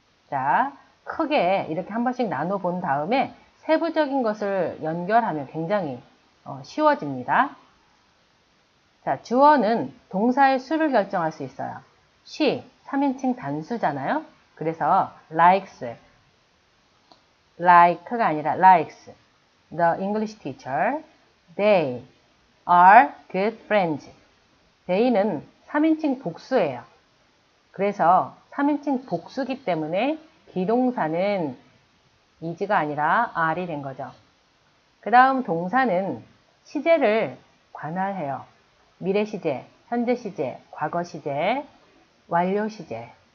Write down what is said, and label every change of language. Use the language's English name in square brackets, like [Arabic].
[Korean] 자, 크게 이렇게 한 번씩 나눠 본 다음에 세부적인 것을 연결하면 굉장히 쉬워집니다. 자, 주어는 동사의 수를 결정할 수 있어요. she, 3인칭 단수잖아요. 그래서 likes, like가 아니라 likes. [English] The English teacher, they are good friends. [Korean] they는 3인칭 복수예요. 그래서 3인칭 복수기 때문에 비동사는 is가 아니라 are이 된 거죠. 그 다음 동사는 시제를 관할해요. 미래 시제, 현재 시제, 과거 시제, 완료 시제.